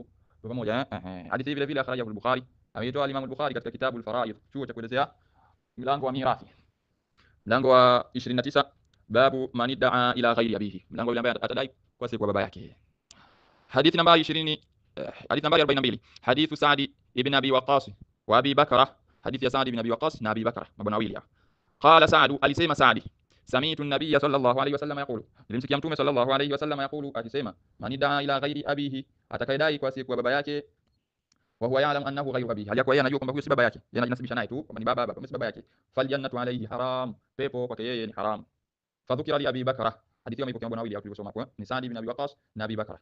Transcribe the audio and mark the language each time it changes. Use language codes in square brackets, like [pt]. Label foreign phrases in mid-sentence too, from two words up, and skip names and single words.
[sw] Kwa pamoja hadithi vile vile [ar] أخرجه البخاري, [sw] ameitoa Imam al-Bukhari katika kitabu al-Faraid, chuo cha kuelezea mlango wa mirathi, mlango wa 29, [ar] باب من ادعى إلى غير أبيه, [sw] mlango yule ambaye atadai kwa si kwa baba yake. Hadithi nambari 20, hadithi nambari 42, [ar] حديث سعد بن أبي وقاص وأبي بكرة. [sw] Hadithi ya Sa'd ibn Abi Waqqas na Abi Bakra, mabwana wawili. [ar] قال سعد, [sw] alisema Sa'd, [ar] سمعت النبي صلى الله عليه وسلم يقول, [sw] nilimsikia Mtume [ar] صلى الله عليه وسلم يقول, [sw] akisema: [ar] من ادعى إلى غير أبيه, [sw] atakayedai kwa si kwa baba yake, [ar] وهو يعلم أنه غير أبيه, [sw] hali yeye anajua kwamba huyo si baba yake, yeye anajinasibisha naye tu kwamba ni baba, si baba yake, [ar] فالجنة عليه حرام, [sw] pepo kwake yeye ni haram. [ar] فذكر لأبي بكرة, [sw] hadithi hiyo ipo kwa wawili tulivyosoma, kwa ni Sa'd ibn Abi Waqqas na Abi Bakra.